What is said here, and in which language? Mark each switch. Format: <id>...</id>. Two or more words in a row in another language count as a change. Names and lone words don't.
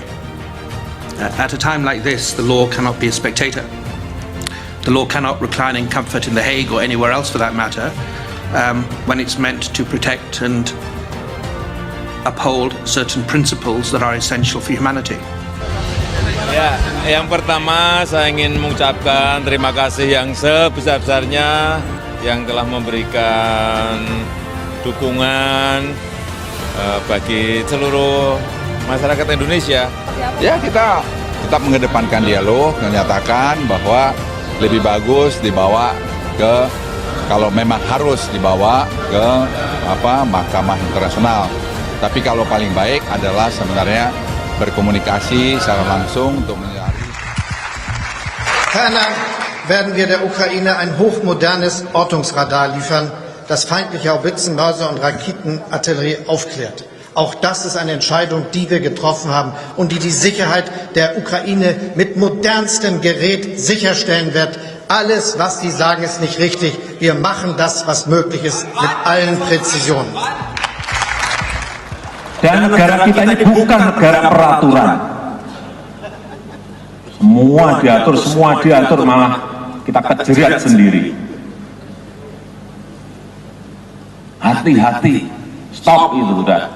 <en>At a time like this, the law cannot be a spectator. The law cannot recline in comfort in The Hague or anywhere else for that matter, when it's meant to protect and uphold certain principles that are essential for humanity.</en> <id>Ya, yang pertama saya ingin mengucapkan terima kasih yang sebesar-besarnya yang telah memberikan dukungan bagi seluruh masyarakat Indonesia. Ya, kita tetap mengedepankan dialog, menyatakan bahwa lebih bagus dibawa ke, kalau memang harus dibawa ke Mahkamah Internasional. Tapi kalau paling baik adalah sebenarnya berkomunikasi secara langsung untuk mencari.</id> <de>Ferner werden wir der Ukraine ein hochmodernes Ortungsradar liefern, das feindliche Haubitzen, Mörser und Raketenartillerie aufklärt. Auch das ist eine Entscheidung, die wir getroffen haben und die Sicherheit der Ukraine mit modernstem Gerät sicherstellen wird. Alles, was Sie sagen, ist nicht richtig. Wir machen das, was möglich ist, mit allen Präzisionen.</de> <id>Dan negara kita ini bukan negara peraturan. Semua diatur, malah kita kejerat sendiri. Hati-hati, stop itu udah.</id>